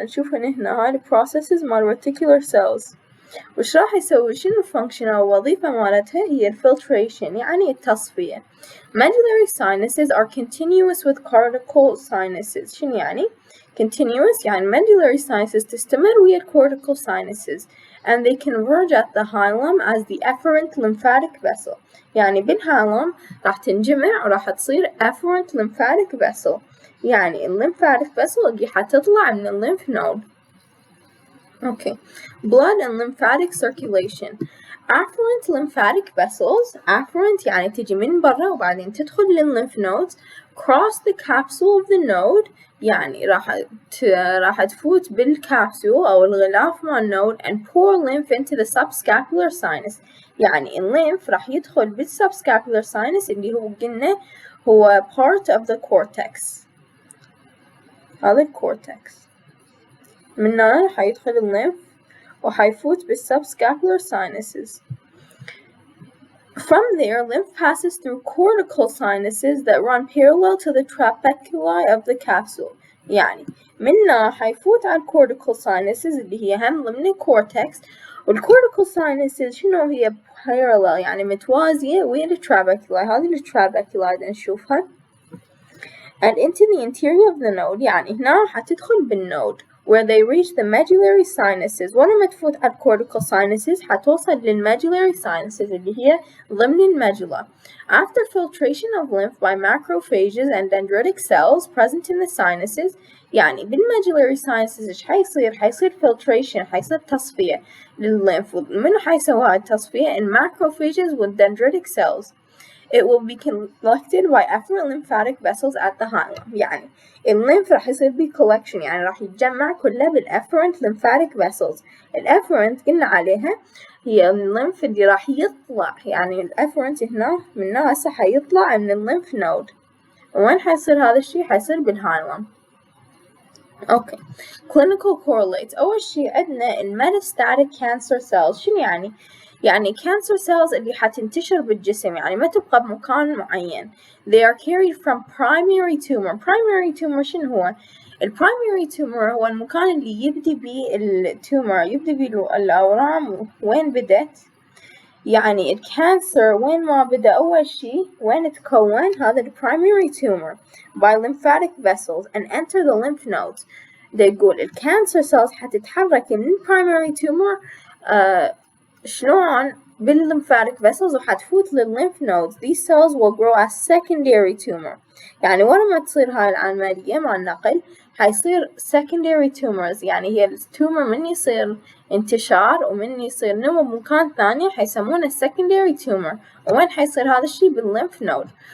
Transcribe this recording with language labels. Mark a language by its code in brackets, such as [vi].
[ar] نشوف هنا هاي processes مال reticular cells. وش راح يسوي؟ شنو function أو وظيفة مالتها؟ هي filtration، يعني التصفية. [en] Medullary sinuses are continuous with cortical sinuses. [ar] شنو يعني؟ [en] continuous يعني medullary sinuses [ar] تستمر ويا [en] cortical sinuses and they converge at the hilum as the efferent lymphatic vessel. [ar] يعني بالهايلم راح تنجمع وراح تصير efferent lymphatic vessel، يعني lymphatic vessel اللي حتطلع من lymph node. [en] Okay, blood and lymphatic circulation. Afferent lymphatic vessels. [ar] Afferent يعني تجي من برا وبعدين تدخل للlymph nodes. [en] Cross the capsule of the node، [ar] يعني راح تفوت بالكابسول أو الغلاف مال [en] node and pour lymph into the subscapular sinus. [ar] يعني الليمف راح يدخل بالsubscapular sinus اللي هو قلنا هو [en] part of the cortex. [ar] هذا الكورتكس. من هنا حيدخل الليمف وحيفوت بالsubscapular sinuses. [en] From there, lymph passes through cortical sinuses that run parallel to the trabeculi of the capsule. [ar] يعني منها حيفوت على cortical sinuses اللي هي هم ضمن الكورتكس. والcortical sinuses شنو هي؟ parallel يعني متوازية ويا الtrabeculi. هذه الtrabeculi نشوفها. [en] And into the interior of the node، [ar] يعني هنا حتدخل بالنود [en] where they reach the medullary sinuses. [ar] ولما تفوت على cortical sinuses حتوصل للmedullary sinuses اللي هي ضمن الميدولا. [en] After filtration of lymph by macrophages and dendritic cells present in the sinuses، [ar] يعني بالmedullary sinuses إيش حيصير؟ حيصير filtration، حيصير تصفية للlymph. منو حيسوي هاي التصفية؟ [en] in macrophages with dendritic cells. It will be collected by efferent lymphatic vessels at the hilum. [ar] يعني الليمف راح يصير بيه collection، يعني راح يتجمع كله بالefferent lymphatic vessels. الefferent قلنا عليها هي الليمف اللي راح يطلع، يعني الefferent هنا من هسه حيطلع من الليمف نود. وين حيصير هذا الشي؟ حيصير بالهايلم. [en] Okay. clinical correlates. [ar] أول شي عندنا الميتاستاتيك cancer cells. شنو يعني؟ يعني cancer cells اللي حتنتشر بالجسم، يعني ما تبقى بمكان معين. [en] They are carried from primary tumor. [ar] primary tumor شنو هو؟ البرايمري tumor هو المكان اللي يبدي بيه التومر، يبدي بيه الأورام. وين بدت؟ يعني الكانسر وين ما بدأ؟ أول شي وين تكون؟ هذا primary tumor [en] by lymphatic vessels and enter the lymph nodes. [ar] ده يقول الكانسر cells حتتحرك من primary tumor شلون؟ بالlymphatic vessels وحتفوت للlymph nodes. [en] These cells will grow as secondary tumor. [ar] يعني ورا ما تصير هاي العملية مع النقل حيصير secondary tumors، يعني هي التومر من يصير انتشار ومن يصير نمو بمكان ثاني حيسمونه secondary tumor. وين حيصير هذا الشي؟ بالlymph node.